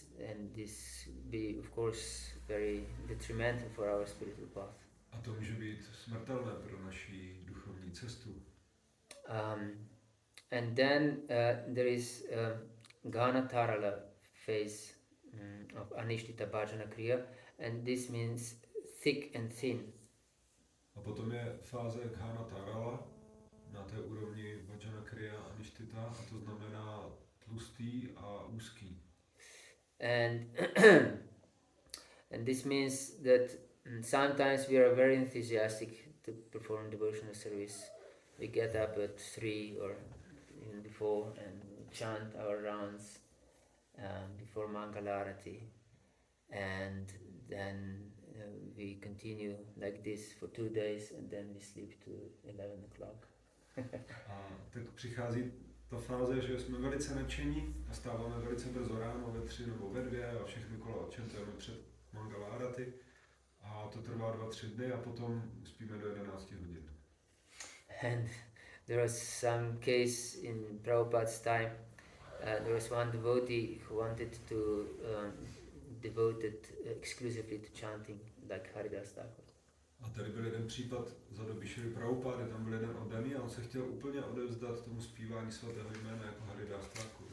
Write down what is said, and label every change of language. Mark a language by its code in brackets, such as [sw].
[en] And this be of course very detrimental for our spiritual path. [cs] A to může být smrtelné pro naši duchovní cestu. [en] And then there is Ghana Tarala phase of Anishtita Bhajana Kriya, and this means thick and thin. [cs] A potom je fáze Ghana Tarala na té úrovni Bhajana Kriya a Anishtita, a to znamená tlustý a úzký. [en] And this means that sometimes we are very enthusiastic to perform devotional service. We get up at 3 or even before and chant our rounds before Mangalarati, and then we continue like this for 2 days and then we sleep to 11 o'clock. [cs] A tak přichází ta fáze, že jsme velice nadšení a stáváme velice brzo ráno ve 3 nebo ve 2 a všechny kola odčentujeme před Mangalárati a to trvá 2-3 dny a potom spíme do 11 hodin. [en] And there was some case in Prabhupada's time. There was one devotee who wanted to devote it exclusively to chanting, like Haridas Thakur. [cs] A tady byl jeden případ za doby Šry Prabhupády, tam byl jeden oddaný a on se chtěl úplně odevzdat tomu zpívání svatého jména jako Haridas Thakur.